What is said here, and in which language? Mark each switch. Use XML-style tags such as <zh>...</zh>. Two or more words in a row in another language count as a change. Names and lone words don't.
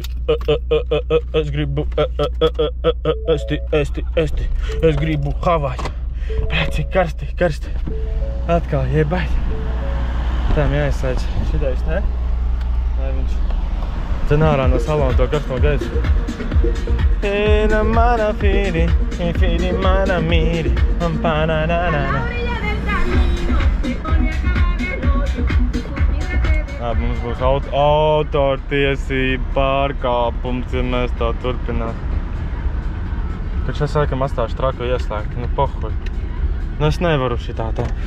<lv>Es gribu ēsti. Es gribu Havaju. Bļāt, cik karsti. Atkal jebait. Tām jāizslēdz šitais, ne? Lai viņš dzen ārā no salona to karsto gaisu. Fīri mana fīri, fīri mana mīri, pa-na-na-na-na. Mums būs autortiesība pārkāpums, ja mēs tā turpinām. Taču es laikam atstāšu traku ieslēgt, nu pohuj. Nu es nevaru šitā tā.</lv>